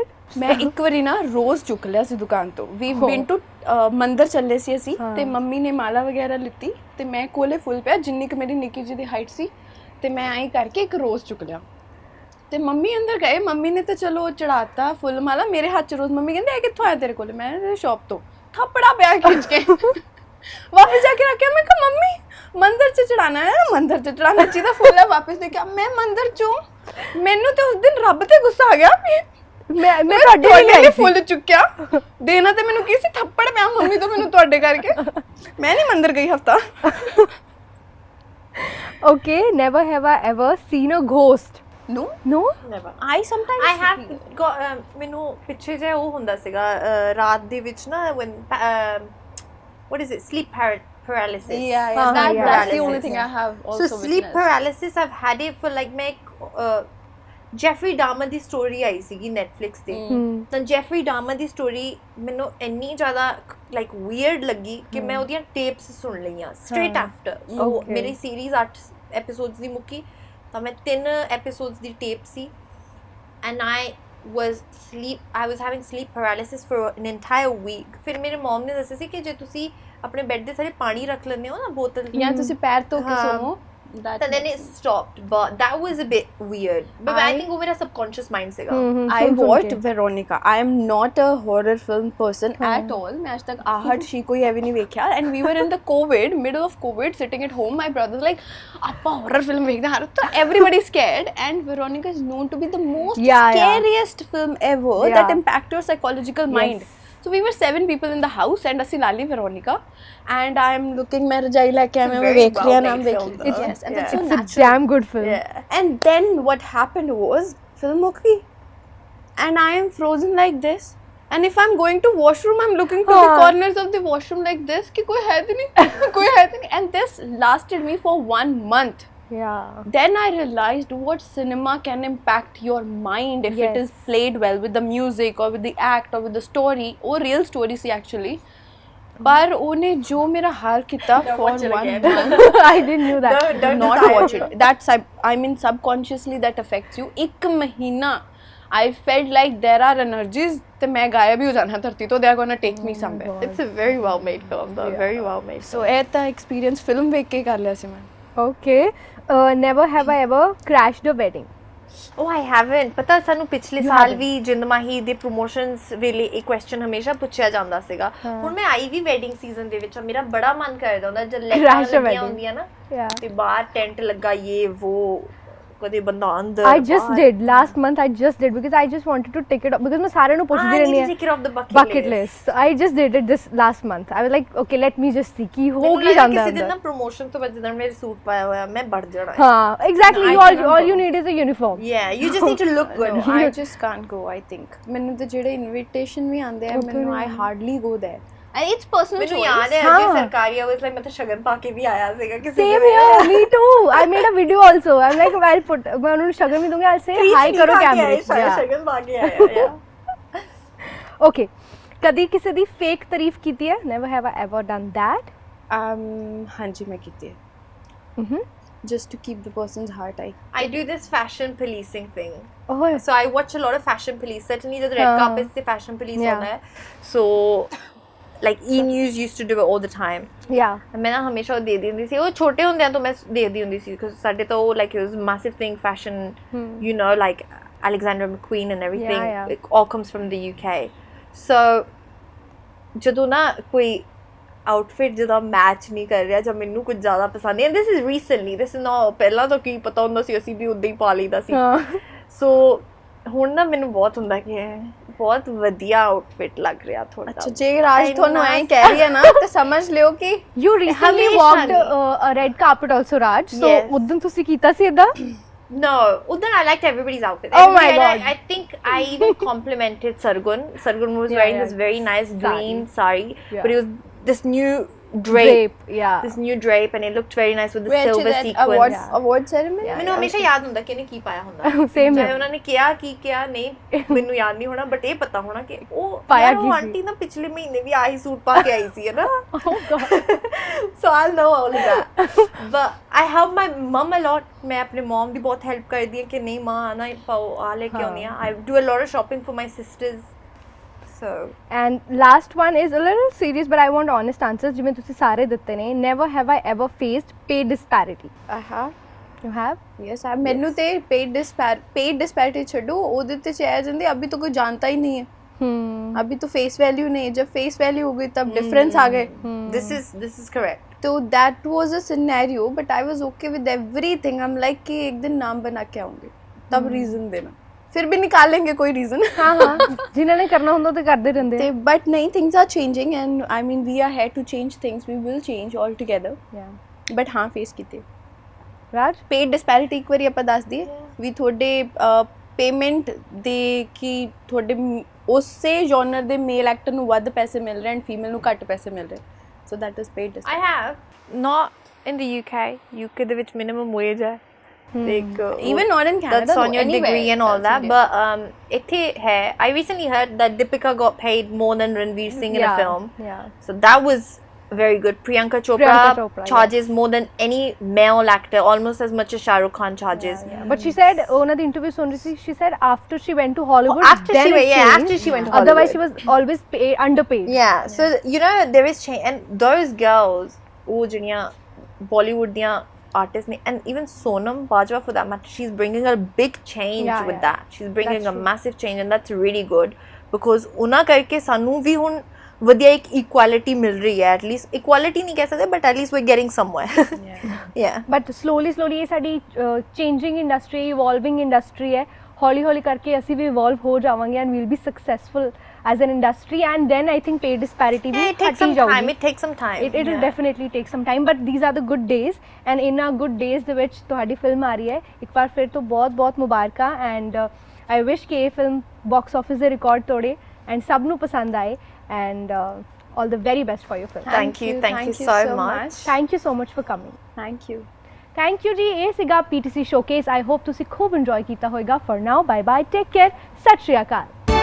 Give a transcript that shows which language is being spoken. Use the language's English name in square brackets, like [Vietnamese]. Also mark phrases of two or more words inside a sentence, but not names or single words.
[Punjabi] ਮੈਂ ਇੱਕ ਵਾਰੀ ਨਾ ਰੋਜ਼ ਚੁੱਕ ਲਿਆ ਸੀ ਦੁਕਾਨ ਤੋਂ ਵੀ [English] been to [Punjabi] ਮੰਦਰ ਚੱਲੇ ਸੀ ਅਸੀਂ ਤੇ ਮੰਮੀ ਨੇ ਮਾਲਾ ਵਗੈਰਾ ਲਿੱਤੀ ਤੇ ਮੈਂ ਕੋਲੇ ਫੁੱਲ ਪਿਆ ਜਿੰਨੀ ਕਿ ਮੇਰੀ ਨਿੱਕੀ ਜੀ ਦੀ ਹਾਈਟ ਸੀ ਤੇ ਮੈਂ ਐਂ ਕਰਕੇ ਇੱਕ ਰੋਜ਼ ਚੁੱਕ ਲਿਆ ਤੇ ਮੰਮੀ ਅੰਦਰ ਗਏ ਮੰਮੀ ਨੇ ਤਾਂ ਚਲੋ ਚੜਾਤਾ ਫੁੱਲ ਮਾਲਾ ਮੇਰੇ ਹੱਥ 'ਚ ਰੋਜ਼ ਮੰਮੀ ਕਹਿੰਦੇ ਇਹ ਕਿੱਥੋਂ ਆਇਆ ਤੇਰੇ ਕੋਲ ਮੈਂ ਸ਼ਾਪ ਤੋਂ ਥੱਪੜਾ ਪਿਆ ਖਿੱਚ ਕੇ ਵਾਪਸ ਜਾ ਕੇ ਰੱਖਿਆ ਮੈਂ ਕਿਹਾ ਮੰਮੀ ਮੰਦਰ 'ਚ ਚੜਾਣਾ ਹੈ ਮੰਦਰ 'ਚ ਚੜਾਣਾ ਚਾਹੀਦਾ ਫੁੱਲ ਹੈ ਵਾਪਸ ਦੇਖਿਆ ਮੈਂ ਮੰਦਰ 'ਚੋਂ ਮੈਨੂੰ ਤੇ ਉਸ ਦਿਨ ਰੱਬ ਤੇ ਗੁੱਸਾ ਆ ਗਿਆ ਮੈਂ ਤੁਹਾਡੇ ਲਈ ਲਈ ਫੁੱਲ ਚੁੱਕਿਆ ਦੇਣਾ ਤੇ ਮੈਨੂੰ ਕੀ ਸੀ ਥੱਪੜ ਪਿਆ ਮੰਮੀ ਤੋਂ ਮੈਨੂੰ ਤੁਹਾਡੇ ਕਰਕੇ ਮੈਂ ਨਹੀਂ ਮੰਦਰ ਗਈ ਹਫਤਾ [English] okay never have I ever seen a ghost No, No? Never. I sometimes I have got [Punjabi] ਮੈਨੂੰ ਪਿੱਛੇ ਜੇ ਉਹ ਹੁੰਦਾ ਸੀਗਾ ਰਾਤ ਦੇ ਵਿੱਚ ਨਾ [English] when what is it sleep paralysis Yeah, Uh-huh, that's the paralysis. only thing I have also so sleep witnessed. paralysis I've had it for like [Punjabi] ਮੈਂ ਜੈਫਰੀ ਡਾਮਰ ਦੀ ਸਟੋਰੀ ਆਈ ਸੀਗੀ ਨੈਟਫਲਿਕਸ ਤੇ ਤਾਂ ਜੈਫਰੀ ਡਾਮਰ ਦੀ ਸਟੋਰੀ ਮੈਨੂੰ ਇੰਨੀ ਜ਼ਿਆਦਾ [English] like weird [Punjabi] ਲੱਗੀ ਕਿ ਮੈਂ ਉਹਦੀਆਂ ਟੇਪਸ ਸੁਣ ਲਈਆਂ [English] straight after so [Punjabi] ਮੇਰੀ ਸੀਰੀਜ਼ 8 ਐਪੀਸੋਡਸ ਦੀ ਮੁੱਕੀ ਤਾਂ ਮੈਂ 3 ਐਪੀਸੋਡਸ ਦੀ ਟੇਪ ਸੀ [English] and I was having sleep paralysis for an entire week [Punjabi] ਫਿਰ ਮੇਰੇ ਮਮ ਨੇ ਦੱਸਿਆ ਸੀ ਕਿ ਜੇ ਤੁਸੀਂ ਆਪਣੇ ਬੈੱਡ ਦੇ ਸਾਰੇ ਪਾਣੀ ਰੱਖ ਲੈਂਦੇ ਹੋ ਨਾ ਬੋਤਲ ਜਾਂ ਤੁਸੀਂ ਪੈਰ ਧੋ ਕੇ ਸੋਵੋ [English] and then it stopped but that was a bit weird but I think [Hindi] वो मेरा [English] subconscious mind से I watched Veronica. I am not a horror film person at all. [Hindi] मैं आज तक आहट शी कोई हैवी नहीं देखा [English] and we were in the middle of COVID sitting at home. My brother's like आपा horror film [Hindi] देखना है तो [English] everybody scared and Veronica is known to be the most scariest film ever that impact your psychological mind. So we were 7 people in the house and [Punjabi] ਅਸੀਂ ਲਾ ਲਈ [English] Veronica and I am looking मैं [Punjabi] ਰਜਾਈ ਲੈ ਕੇ ਮੈਂ ਵੇਖ ਰਹੀ ਹਾਂ ਨਾਮ ਵੇਖ [English] yes and it's so it's a natural. damn good film And then what happened was film [Hindi] हो गई [English] and I am frozen like this and if I'm going to washroom I'm looking to the corners of the washroom like this [Hindi] कि कोई है तो नहीं कोई है तो नहीं [English] and this lasted me for 1 month. yeah Then I realized what cinema can impact your mind if it is played well with the music or with the act or with the story or real story see actually पर [Punjabi] ਉਹਨੇ ਜੋ ਮੇਰਾ ਹਾਲ ਕੀਤਾ [English] for 1 month I didn't know that do not watch it that's I mean subconsciously that affects you [Punjabi] ਇੱਕ ਮਹੀਨਾ [English] I felt like there are energies [Punjabi] ਤੇ ਮੈਂ ਗਾਇਬ ਹੀ ਹੋ ਜਾਣਾ ਧਰਤੀ ਤੋਂ [English] they are gonna take me somewhere it's a very well made film though very well made [Punjabi] so ਇਹ ਤਾਂ [English] experience film [Punjabi] ਵੇਖ ਕੇ ਕਰ ਲਿਆ ਸੀ ਮੈਂ [English] okay never have I ever crashed a wedding Oh, I haven't. [Punjabi] ਪਤਾ ਸਾਨੂੰ ਪਿਛਲੇ ਸਾਲ ਵੀ ਜਿੰਦਮਾਹੀ ਦੇ ਪ੍ਰੋਮੋਸ਼ਨਸ ਵੇਲੇ ਇਹ ਕੁਐਸਚਨ ਹਮੇਸ਼ਾ ਪੁੱਛਿਆ ਜਾਂਦਾ ਸੀਗਾ ਹੁਣ ਮੈਂ ਆਈ ਵੀ [English] wedding season [Punjabi] ਦੇ ਵਿੱਚ ਮੇਰਾ ਬੜਾ ਮਨ ਕਰਦਾ ਹੁੰਦਾ ਜਦ ਲੈਟਾਂ ਲੱਗੀਆਂ ਹੁੰਦੀਆਂ ਨਾ ਤੇ ਬਾਹਰ ਟੈਂਟ ਲੱਗਾ ਇਹ ਉਹ ਕਦੇ ਬੰਦਾ ਅੰਦਰ [English] I just did last month I just did because I just wanted to tick it off because [Punjabi] ਮੈਂ ਸਾਰਿਆਂ ਨੂੰ ਪੁੱਛਦੀ ਰਹਿੰਦੀ [English] tick it off the bucket list so I just did it this last month I was like okay let me just see [Punjabi] ਕੀ ਹੋ ਕੀ ਜਾਂਦਾ ਕਿਸੇ ਦਿਨ ਨਾ ਪ੍ਰੋਮੋਸ਼ਨ ਤੋਂ ਬਾਅਦ ਜਦੋਂ ਮੇਰੇ ਸੂਟ ਪਾਇਆ ਹੋਇਆ ਮੈਂ ਵੜ ਜਾਣਾ [English] ਹਾਂ exactly all you need is a uniform yeah you just need to look good I just can't go I think [Punjabi] ਮੈਨੂੰ ਤੇ ਜਿਹੜੇ ਇਨਵੀਟੇਸ਼ਨ ਵੀ ਆਉਂਦੇ ਆ ਮੈਨੂੰ [English] I hardly go there and it's personal [Punjabi] ਮੈਨੂੰ [English] choice [Punjabi] ਯਾਦ ਹੈ ਅਜੇ ਸਰਕਾਰੀ ਆਵਰਸ ਲਈ ਮੈਂ ਤਾਂ ਸ਼ਗਨ ਪਾ ਕੇ ਵੀ ਆਇਆ ਸੀਗਾ ਕਿਸੇ [English] same here me too I made a video also I'm like I'll put [Punjabi] ਮੈਂ ਉਹਨੂੰ ਸ਼ਗਨ ਵੀ ਦੂੰਗੀ [English] I'll say hi [Punjabi] ਕਰੋ ਕੈਮਰੇ ਸ਼ਗਨ ਪਾ ਕੇ ਆਇਆ okay ਕਦੀ ਕਿਸੇ ਦੀ ਫੇਕ ਤਾਰੀਫ ਕੀਤੀ ਹੈ [English] never have I ever done that [Punjabi] ਹਾਂਜੀ ਮੈਂ ਕੀਤੀ ਹੈ [English] just to keep the person's heart I do this fashion policing thing oh so I watch a lot of fashion police certainly the red carpet se fashion police [Hindi] होता है [English] so like E-News used to do it all the time yeah [Punjabi] ਮੈਂ ਨਾ ਹਮੇਸ਼ਾ ਉਹ ਦੇ ਦਿੰਦੀ ਸੀ ਉਹ ਛੋਟੇ ਹੁੰਦਿਆਂ ਤੋਂ ਮੈਂ ਦੇਖਦੀ ਹੁੰਦੀ ਸੀ because ਸਾਡੇ ਤੋਂ [English] like it was a massive thing fashion you know like Alexander McQueen and everything it all comes from the UK [Punjabi] so ਜਦੋਂ ਨਾ ਕੋਈ ਆਊਟਫਿਟ ਜਿਹਦਾ ਮੈਚ ਨਹੀਂ ਕਰ ਰਿਹਾ ਜਾਂ ਮੈਨੂੰ ਕੁਝ ਜ਼ਿਆਦਾ ਪਸੰਦ ਨਹੀਂ [English] this is recently this is not [Punjabi] ਪਹਿਲਾਂ ਤਾਂ ਕੀ ਪਤਾ ਹੁੰਦਾ ਸੀ ਅਸੀਂ ਵੀ ਉਦਾਂ ਹੀ ਪਾ ਲਈਦਾ ਸੀ ਸੋ ਹੁਣ ਨਾ ਮੈਨੂੰ ਬਹੁਤ ਹੁੰਦਾ ਕਿ ਬਹੁਤ ਵਧੀਆ ਆਊਟਫਿਟ ਲੱਗ ਰਿਹਾ ਤੁਹਾਡਾ ਅੱਛਾ ਜੇ ਰਾਜ ਤੁਹਾਨੂੰ ਐਂ ਕਹਿ ਰਹੀ ਹੈ ਨਾ ਤੇ ਸਮਝ ਲਿਓ ਕਿ [English] You recently [Punjabi] ਹਮੇਸ਼ਾ [English] walked [Punjabi] ਨਹੀਂ। [English] a red carpet also, Raj. So Yes. [Punjabi] ਉਦੋਂ ਤੁਸੀਂ ਕੀਤਾ ਸੀ ਇਦਾਂ? [English] No, Udan, I liked everybody's outfit. Oh my Everybody- God. I think I even complimented Sargun. Sargun was Yeah, wearing yeah. this very nice green sari, Yeah. but it was this new drape. Yeah. This new drape, and it looked very nice with the where to silver that sequins. award ceremony [Punjabi] ਮੈਨੂੰ ਹਮੇਸ਼ਾ ਯਾਦ ਹੁੰਦਾ ਕਿ ਇਹਨੇ ਕੀ ਪਾਇਆ ਹੁੰਦਾ [English] Same [Punjabi] ਚਾਹੇ [English] here. [Punjabi] ਉਹਨਾਂ ਨੇ ਕਿਹਾ ਕੀ ਕਿਹਾ ਨਹੀਂ ਮੈਨੂੰ ਯਾਦ ਨਹੀਂ ਹੋਣਾ ਬਟ ਇਹ ਪਤਾ ਹੋਣਾ ਕਿ ਉਹ ਪਾਇਆ ਯਾਰ ਕੀ ਉਹ ਸੀ? ਆਂਟੀ ਨਾ ਪਿਛਲੇ ਮਹੀਨੇ ਵੀ ਆਹੀ ਸੂਟ ਪਾ ਕੇ ਆਈ ਸੀ ਹੈ ਨਾ [English] Oh God. so I'll know all of that but I help my mom a lot [Hindi] मैं अपने [English] mom [Punjabi] ਦੀ ਬਹੁਤ [English] help [Punjabi] ਕਰਦੀ ਹਾਂ ਕਿ ਨਹੀਂ ਮਾਂ ਆਣਾ ਪਾਓ ਆ ਲੈ ਕੇ ਆਉਣੀ ਆ [English] I do a lot of shopping for my sisters so And last one is a little serious, but I want honest answers. [Punjabi] ਜਿਵੇਂ ਤੁਸੀਂ ਸਾਰੇ ਦਿੱਤੇ ਨੇ. [English] Never have I ever faced pay disparity. I have You have? yes I [Punjabi] ਮੈਨੂੰ ਤੇ [English] paid disparity [Punjabi] ਛੱਡੋ ਉਹਦੇ ਤੇ ਚਾਹ ਜਾਂਦੇ [Hindi] अभी तो कोई जानता ही नहीं है अभी तो [English] face value [Hindi] नहीं जब [English] face value [Hindi] हो गई तब डिफरेंस आ गए [English] this is correct [Hindi] तो [English] that was a scenario but I was okay with everything I am like [Hindi] कि एक दिन नाम बना के आऊंगी तब रीजन देना फिर भी निकालेंगे कोई रीजन [Punjabi] ਹਾਂ ਹਾਂ ਜਿਨ੍ਹਾਂ ਨੇ ਕਰਨਾ ਹੁੰਦਾ ਤੇ ਕਰਦੇ ਰਹਿੰਦੇ ਤੇ ਬਟ ਨਹੀਂ [English] things are changing and I mean we are here to change things we will change all together Yeah. [Punjabi] ਬਟ ਹਾਂ ਫੇਸ ਕੀਤੇ ਰਾਜ [English] paid disparity [Punjabi] ਇੱਕ ਵਾਰੀ ਆਪਾਂ ਦੱਸ ਦਈਏ ਵੀ ਤੁਹਾਡੇ ਪੇਮੈਂਟ ਦੇ ਕਿ ਤੁਹਾਡੇ ਉਸੇ ਜਨਰ ਦੇ [English] male actor [Punjabi] ਨੂੰ ਵੱਧ ਪੈਸੇ ਮਿਲ ਰਹੇ [English] and female [Punjabi] ਨੂੰ ਘੱਟ ਪੈਸੇ ਮਿਲ ਰਹੇ [English] so that is paid I have not in the UK [Punjabi] ਦੇ ਵਿੱਚ [English] minimum wage ਹੈ like even not in Canada that's on your anywhere degree and all else that India. but [Punjabi] ਇੱਥੇ ਹੈ [English] I recently heard that Deepika got paid more than Ranveer Singh in a film Yeah. so that was very good Priyanka Chopra charges more than any male actor almost as much as Shah Rukh Khan charges Yeah. But she said [Punjabi] ਉਹਨਾਂ ਦੀ [English] interview [Punjabi] ਸੁਣ ਰਹੀ ਸੀ [English] she said after she went to Hollywood after she then went- it yeah, changed. after she went to Otherwise she Hollywood. was always underpaid. yeah so you know there is change and those girls [Punjabi] ਉਹ ਜਿਹੜੀਆਂ [English] Bollywood ਦੀਆਂ artists ne and even Sonam Bajwa for that matter she's bringing a big change Yeah, with yeah. that she's bringing That's a true. massive change and that's really good because [Punjabi] ਉਹਨਾਂ ਕਰਕੇ ਸਾਨੂੰ ਵੀ ਹੁਣ ਵਧੀਆ ਇੱਕ ਇਕੁਐਲਿਟੀ ਮਿਲ ਰਹੀ ਹੈ ਐਟਲੀਸਟ ਇਕੁਐਲਿਟੀ ਨਹੀਂ ਕਹਿ ਸਕਦੇ [English] but at least we getting somewhere ya but slowly [Punjabi] ਇਹ ਸਾਡੀ [English] changing industry evolving industry [Punjabi] ਹੈ ਹੌਲੀ ਹੌਲੀ ਕਰਕੇ ਅਸੀਂ ਵੀ ਇਵੋਲਵ ਹੋ ਜਾਵਾਂਗੇ [English] and we'll be successful as an industry and then I think pay disparity ਵੀ it takes some time it takes some time it will definitely take some time but these are the good days and in our good days [Punjabi] ਦੇ ਵਿੱਚ ਤੁਹਾਡੀ ਫਿਲਮ ਆ ਰਹੀ ਹੈ ਇੱਕ ਵਾਰ ਫਿਰ ਤੋਂ ਬਹੁਤ ਬਹੁਤ ਮੁਬਾਰਕਾਂ [English] and I wish [Punjabi] ਕਿ ਇਹ ਫਿਲਮ [English] box office [Punjabi] ਦੇ ਰਿਕਾਰਡ ਤੋੜੇ ਐਂਡ ਸਭ ਨੂੰ ਪਸੰਦ ਆਏ [English] and all the very best for your film. thank you so much Thank you so much for coming. Thank you [Punjabi] ਜੀ ਇਹ ਸੀਗਾ PTC Showcase [English] I hope [Punjabi] ਤੁਸੀਂ ਖੂਬ enjoy ਕੀਤਾ ਹੋਵੇਗਾ [English] for now bye bye take care [Punjabi] ਸਤਿ ਸ਼੍ਰੀ ਅਕਾਲ